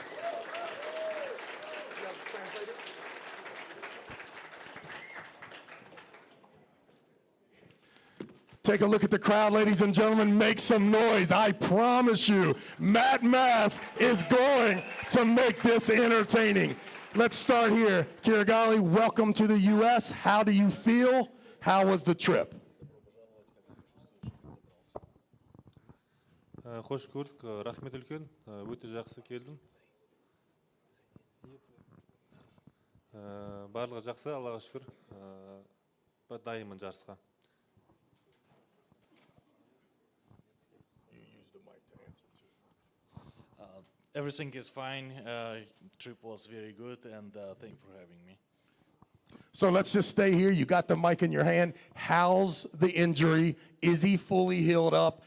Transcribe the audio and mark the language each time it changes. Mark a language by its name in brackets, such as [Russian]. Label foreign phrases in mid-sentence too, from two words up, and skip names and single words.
[English] Take a look at the crowd, ladies and gentlemen. Make some noise. I promise you, Matt Mask is going to make this entertaining. Let's start here. Kirigali, welcome to the U.S. How do you feel? How was the trip? [Kazakh] Хош көрдік, рахмет үлкен, өте жақсы келдім. Барлығы жақсы, Аллаға шүкір, дайынмын жарысқа. [English] Everything is fine. Trip was very good, and thank you for having me. So let's just stay here. You got the mic in your hand. How's the injury? Is he fully healed up?